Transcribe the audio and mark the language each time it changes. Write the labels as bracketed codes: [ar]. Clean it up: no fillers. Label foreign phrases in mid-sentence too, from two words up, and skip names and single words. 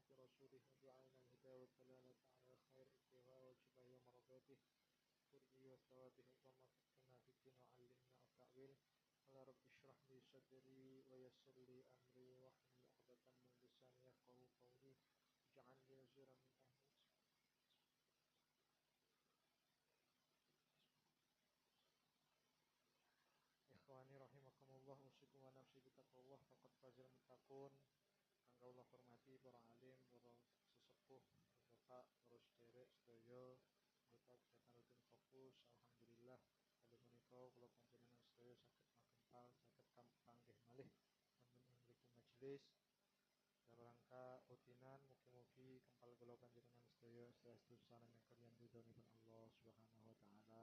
[ar] رسوله والدعاء إلى الهدى والدلالة على الخير ابتغاء وجهه ومرضاته قربه وثوابه اللهم فقهنا في الدين وعلمنا التأويل قال رب اشرح لي صدري ويسر لي أمري واحلل عقدة من لساني يفقهوا قولي واجعل لي وزيرا من أهلي إخواني رحمكم الله أوصيكم ونفسي بتقوى الله فقد فاز المتقون. [jv] Kang kula hormati para alim, para sesepuh sepuh, Bapak, terus derek sedaya anggota kegiatan rutin fokus. Alhamdulillah kali menika kula panjenengan sedaya saged makempal saged panggih malih wonten ing mriki majelis [id] dalam rangka [jv] rutinan mugi-mugi kempal kula panjenengan sedaya saestu sareng kaliyan ridhonipun [ar] الله سبحانه وتعالى.